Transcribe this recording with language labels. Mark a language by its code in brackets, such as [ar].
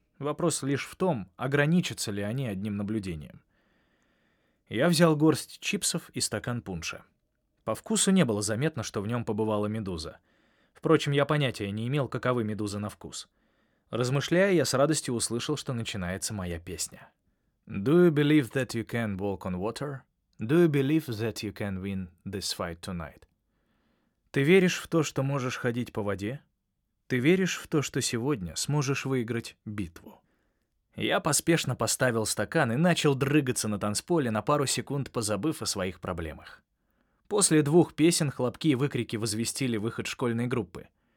[ru] Вопрос лишь в том, ограничатся ли они одним наблюдением. Я взял горсть чипсов и стакан пунша. По вкусу не было заметно, что в нем побывала медуза. Впрочем, я понятия не имел, каковы медузы на вкус. Размышляя, я с радостью услышал, что начинается моя песня. [en] «Do you believe that you can walk on water? Do you believe that you can win this fight tonight?» [ru] «Ты веришь в то, что можешь ходить по воде? Ты веришь в то, что сегодня сможешь выиграть битву?» Я поспешно поставил стакан и начал дрыгаться на танцполе, на пару секунд позабыв о своих проблемах. После двух песен хлопки и выкрики возвестили выход школьной группы.